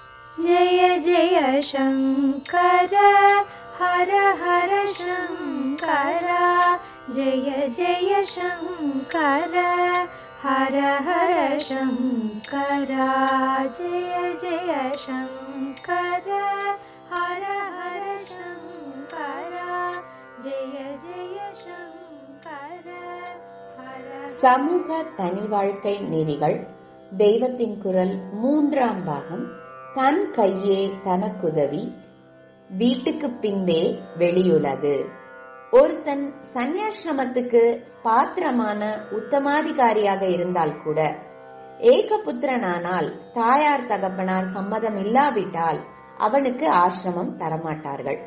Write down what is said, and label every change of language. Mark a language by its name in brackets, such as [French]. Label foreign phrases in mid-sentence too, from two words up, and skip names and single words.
[Sanskrit] जय जय शंकर हर हर शंकर जय जय शंकर हर हर शंकर जय जय शंकर हर हर शंकर जय जय शंकर हर [Tamil] சமூக தனி வாழ்க்கை நெறிகள் தெய்வத்தின் குரல் 3ஆம் பாகம். தன் கையே தனக்குதவி, வீட்டுக்கு பின்பே வெளியுலகு. ஒருத்தன் சந்நியாசிரமத்துக்கு பாத்திரமான உத்தமாதிகாரியாக இருந்தால் கூட, ஏகபுத்திரனானால் தாயார் தகப்பனார் சம்மதம் இல்லாவிட்டால் அவனுக்கு ஆசிரமம் தரமாட்டார்கள்.